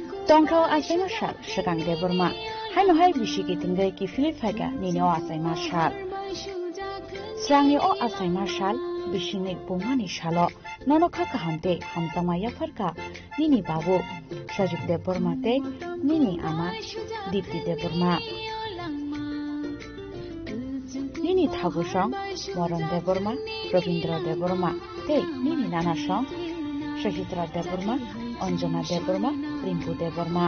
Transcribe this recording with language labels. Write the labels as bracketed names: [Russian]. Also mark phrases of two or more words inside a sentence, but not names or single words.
[Dimasa] Tongkau asai masal segang de Burma. Hai no hai bisi ki tinggai ki Filiphaga ni o asai masal. Srangi o asai masal bisi ni bumani shalo nono khaka hamte hamtama ya farka nini babu Sajib de Burma te nini ama Dipti de Burma. Nini Thagu song Moran de Burma, Rabindra de Burma te nini nana song Shahidra de Burma, Anjana de Burma, Rimpu de Burma.